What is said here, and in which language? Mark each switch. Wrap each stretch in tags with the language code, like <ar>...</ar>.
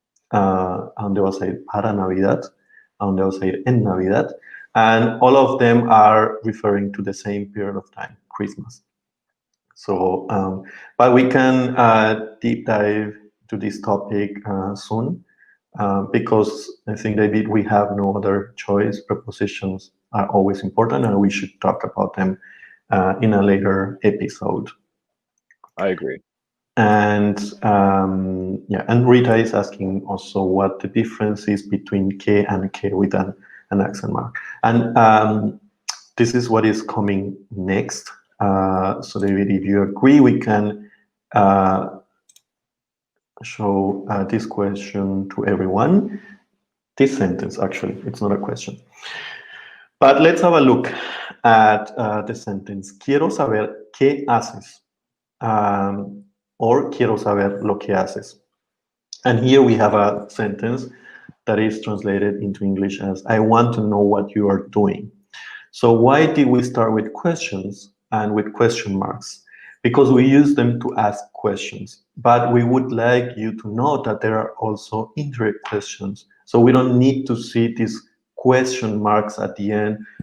<es>¿A dónde vas a ir para Navidad? ¿A dónde vas a ir en Navidad?</es> <en>And all of them are referring to the same period of time, Christmas. So, but we can deep dive to this topic soon, because I think, David, we have no other choice. Prepositions are always important, and we should talk about them in a later episode. I agree. And and Rita is asking also what the difference is between que and que with an accent mark. And this is what is coming next. So David, if you agree, we can show this question to everyone. This sentence, actually, it's not a question. But let's have a look at the sentence.</en> <es>Quiero saber qué haces. Or quiero saber lo que haces.</es> <en>And here we have a sentence that is translated into English as I want to know what you are doing. So why did we start with questions and with question marks? Because we use them to ask questions, but we would like you to know that there are also indirect questions. So we don't need to see these question marks at the end</en>